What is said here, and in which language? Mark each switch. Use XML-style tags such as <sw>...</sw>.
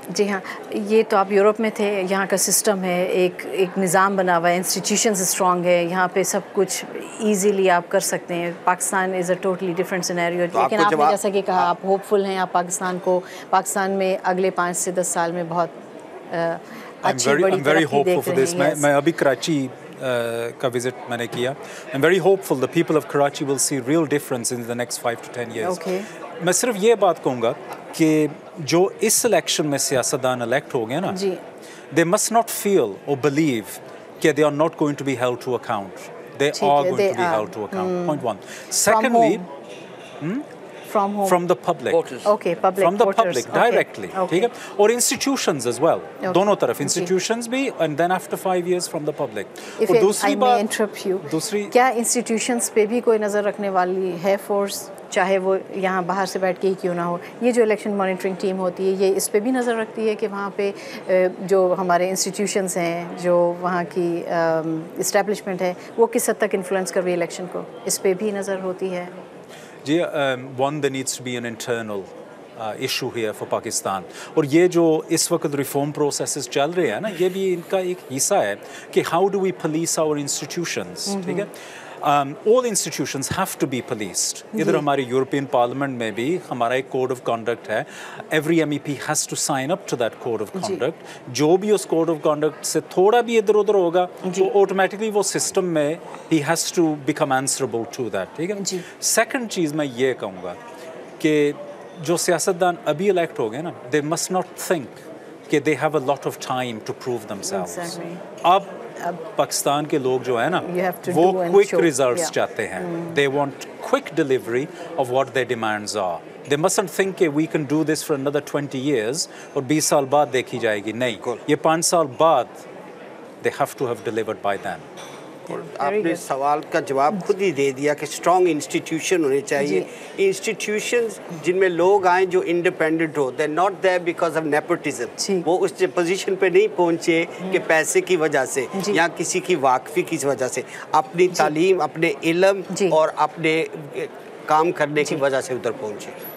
<ur>جی ہاں, یہ تو آپ یورپ میں تھے, یہاں کا سسٹم ہے, ایک نظام بنا ہوا ہے, انسٹیٹیوشنز اسٹرانگ ہے, یہاں پہ سب کچھ ایزیلی آپ کر سکتے ہیں.</ur> <en>Pakistan is a totally different scenario.</en> <ur>لیکن آپ نے جیسا کہ کہا آپ ہوپ فل ہیں, آپ پاکستان میں اگلے 5 سے 10 سال میں بہت اچھی بڑی ترقی دیکھ رہے ہیں. میں ابھی کراچی کا وزٹ میں نے کیا.</ur> <en>I'm very hopeful the people of Karachi will see real difference in the next 5 to 10 years.</en> <ur>میں صرف یہ بات کہوں گا کہ جو اس الیکشن میں سیاستدان الیکٹ ہو گئے نا,</ur> <en>they must not feel or believe</en> <ur>کہ</ur> <en>they are not going to be held to account. They are going to be held to account. Point one. Secondly, from the public. Okay, public. From the public directly.</en> <ur>ٹھیک ہے, اور</ur> <en>institutions as well.</en> <ur>دونوں طرف</ur> <en>institutions بھی, and then after 5 years from the public.</en> <ur>اور دوسری بات, کیا انسٹیٹیوشنس پہ بھی کوئی نظر رکھنے والی ہے فورس, چاہے وہ یہاں باہر سے بیٹھ کے ہی کیوں نہ ہو؟ یہ جو الیکشن مانیٹرنگ ٹیم ہوتی ہے یہ اس پہ بھی نظر رکھتی ہے کہ وہاں پہ جو ہمارے انسٹیٹیوشنس ہیں, جو وہاں کی اسٹیبلشمنٹ ہے, وہ کس حد تک انفلوئنس کر رہی ہے الیکشن کو, اس پہ بھی نظر ہوتی ہے؟</ur> <en>جی, one there needs to be an internal issue here for Pakistan.</en> <ur>اور یہ جو اس وقت ریفارم پروسیسز چل رہے ہیں نا, یہ بھی ان کا ایک حصہ ہے کہ</ur> <en>how do we police our institutions.</en> <ur>ٹھیک ہے,</ur> <en>all institutions have to be policed.</en> <ur>ادھر ہماری یورپین پارلیمنٹ میں بھی ہمارا ایک کوڈ آف کنڈکٹ ہے.</ur> <en>Every MEP has to sign up to that code of conduct.</en> <ur>جو بھی اس کوڈ آف کنڈکٹ سے تھوڑا بھی ادھر ادھر ہوگا تو آٹومیٹکلی وہ سسٹم میں</ur> <en>he has to become answerable to that.</en> <ur>ٹھیک ہے. سیکنڈ چیز میں یہ کہوں گا کہ جو سیاستدان ابھی الیکٹ ہو گئے نا,</ur> <en>they must not think</en> <ur>کہ</ur> <en>they have a lot of time to prove themselves.</en> <ur>اب پاکستان کے لوگ جو ہیں نا وہ کوئک ریزلٹس چاہتے ہیں.</ur> <en>They want quick delivery of what their demands are. They mustn't think کہ we can do this for another 20 years</en> <ur>اور 20 سال بعد دیکھی جائے گی. نہیں, یہ 5 سال بعد</ur> <en>they have to have delivered by then.</en> <ur>آپ نے سوال کا جواب خود ہی دے دیا کہ اسٹرانگ انسٹیٹیوشن ہونے چاہیے. انسٹیٹیوشنز جن میں لوگ آئیں جو independent ہو,</ur> <en>They not there because of nepotism.</en> <ur>وہ اس پوزیشن پہ نہیں پہنچے کہ پیسے کی وجہ سے یا کسی کی واقفی کی وجہ سے, اپنی تعلیم, اپنے علم اور اپنے کام کرنے کی وجہ سے ادھر پہنچے.</ur>